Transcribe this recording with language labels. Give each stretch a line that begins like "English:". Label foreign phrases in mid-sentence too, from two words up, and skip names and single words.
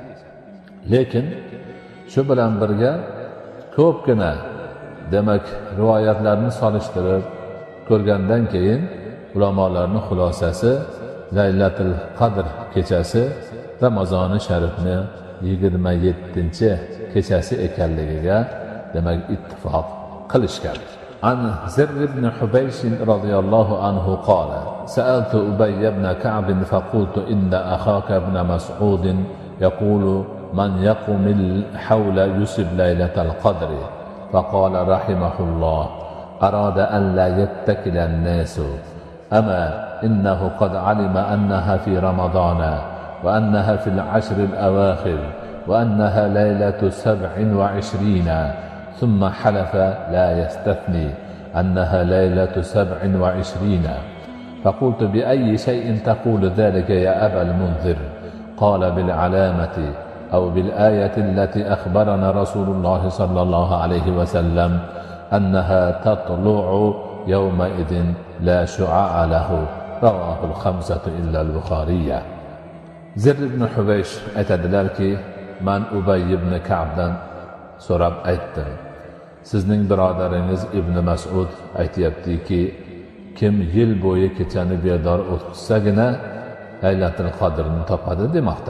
Uzbek: Lekin shu bilan birga ko'pgina demak rivoyatlarni solishtirib ko'rgandan keyin ulamolarning xulosasi Laylatul Qadr kechasi Ramazoni sharifni 27-kechasi ekanligiga demak ittifoq qilishgan.
Arabic: عن زر بن حبيش رضي الله عنه قال سألت أبي بن كعب فقلت إن أخاك ابن مسعود يقول من يقم الحول يصب ليلة القدر." فقال رحمه الله أراد أن لا يتكل الناس أما إنه قد علم أنها في رمضان وأنها في العشر الأواخر وأنها ليلة 27 ثم حلف لا يستثني أنها ليلة 27 فقلت بأي شيء تقول ذلك يا أبا المنذر قال بالعلامة أو بالآية التي أخبرنا رسول الله صلى الله عليه وسلم أنها تطلع يومئذ لا شعاع له رواه الخمسة إلا البخاري."
Uzbek: Zirr ibn Hubaysh aytadilarki, man Ubay ibn Ka'bdan so'rab aytdim, sizning birodaringiz Ibn Mas'ud aytayaptiki, kim yil bo'yi kechani bedor o'tkazsagina Laylatul Qadrni topadi demoqda.